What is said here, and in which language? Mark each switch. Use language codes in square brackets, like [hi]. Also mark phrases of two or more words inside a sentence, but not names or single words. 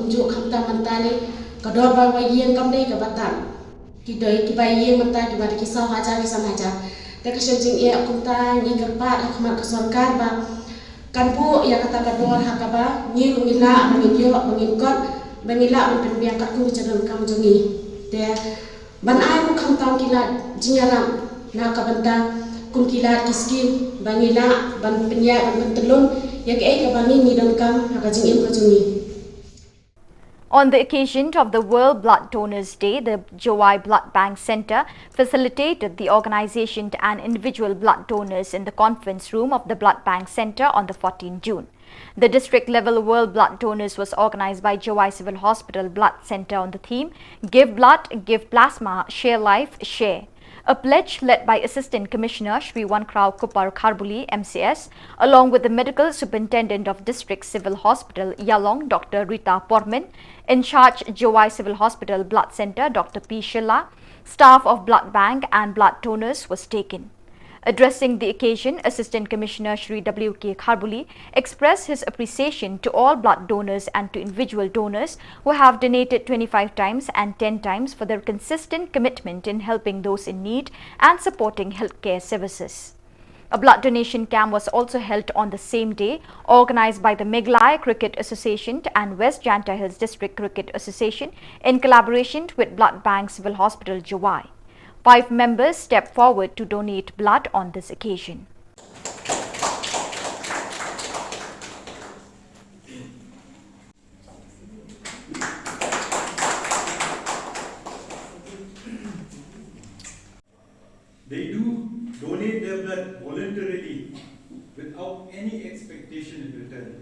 [kha] kum jo kham tam mantale ka dor ba wai yen kam dei ka batan ki doi ki bai yen manta ki bare ki sa haja ki sam haja te ka shem jing e kum ta ni ka pa ha khmat ka sarkar ba kan bu ya kata ka dor ha ka ba ni ngila mangin yo mangin kot bangila ban penbiang ka kum jalan kam jongi te ban ai ko kham tam kila jinyaram na ka banta kum kila kiskin bangila ban penya ban telun ya ke ka bangi ni dan kam ka jing em ka jungi. [en] On the occasion of the World Blood Donors Day, the Jowai Blood Bank Centre facilitated the organisation and individual blood donors in the conference room of the Blood Bank Centre on the 14th June. The district-level World Blood Donors was organised by Jowai Civil Hospital Blood Centre on the theme Give Blood, Give Plasma, Share Life, Share. A pledge led by Assistant Commissioner Shri Wankrao Kupar Kharbuli, MCS, along with the Medical Superintendent of District Civil Hospital, Yalong, Dr. Rita Porman, in charge Jowai Civil Hospital Blood Centre, Dr. P. Shilla, staff of Blood Bank and blood donors was taken. Addressing the occasion, Assistant Commissioner Shri W.K. Kharbuli expressed his appreciation to all blood donors and to individual donors who have donated 25 times and 10 times for their consistent commitment in helping those in need and supporting healthcare services. A blood donation camp was also held on the same day, organized by the Meghalaya Cricket Association and West Janta Hills District Cricket Association in collaboration with Blood Bank Civil Hospital, Jowai. 5 members stepped forward to donate blood on this occasion. They do donate their blood voluntarily without any expectation in return.